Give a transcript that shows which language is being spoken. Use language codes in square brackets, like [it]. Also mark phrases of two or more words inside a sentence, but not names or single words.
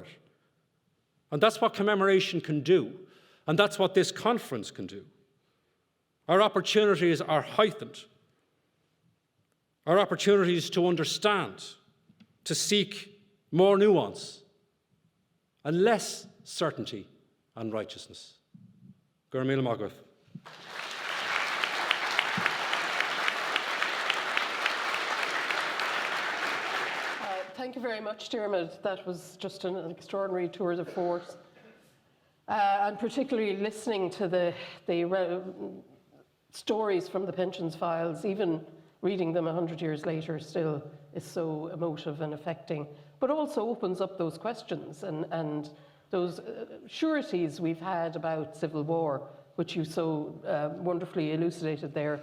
[en] And that's what commemoration can do, and that's what this conference can do. Our opportunities are heightened. Our opportunities to understand, to seek more nuance and less certainty and righteousness. [ga] Gur míle maith. [en] Thank you very much, Diarmaid. That was just an extraordinary [fr] tour de force. [en] And particularly listening to the stories from the pensions files, even reading them 100 years later still is so emotive and affecting, but also opens up those questions and those sureties we've had about civil war, which you so wonderfully elucidated there.